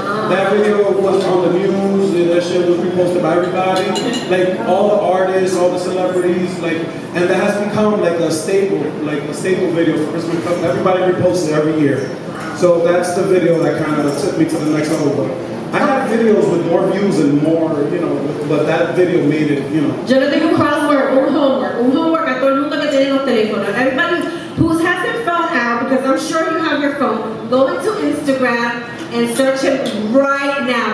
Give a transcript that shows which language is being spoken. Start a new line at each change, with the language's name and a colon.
English: That video was on the news, and that shit was reposted by everybody, like all the artists, all the celebrities, like, and that has become like a staple video for Christmas. Everybody reposts it every year. So that's the video that kind of took me to the next level. I have videos with more views and more, but that video made it,
Spanish: Yo le tengo un homework a todo el mundo que tiene los teléfonos.
English: Everybody who has their phone out, because I'm sure you have your phone, go into Instagram and search it right now.